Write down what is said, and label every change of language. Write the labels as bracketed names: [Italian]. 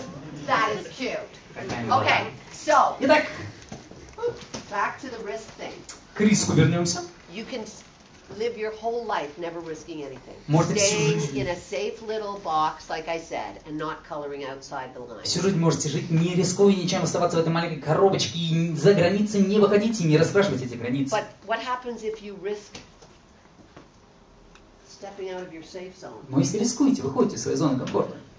[English] it. That is cute. [Russian] Какая милота. [English] Okay, so [Russian] Итак, [English] back to the risk thing. [Russian] к риску вернемся. [English] You can live your whole life never risking anything. [Russian] Можете всю [English] Staying [Russian] жизнь. [English] in a safe little box, like I said, and not coloring outside the line. [Russian] Всю жизнь можете жить, не рискуя ничем, оставаться в этой маленькой коробочке и за границы не выходите и не расспрашивайте эти границы. [English] But what happens if you risk stepping out of your safe zone? [Russian] Но если рискуете, выходите из своей зоны комфорта.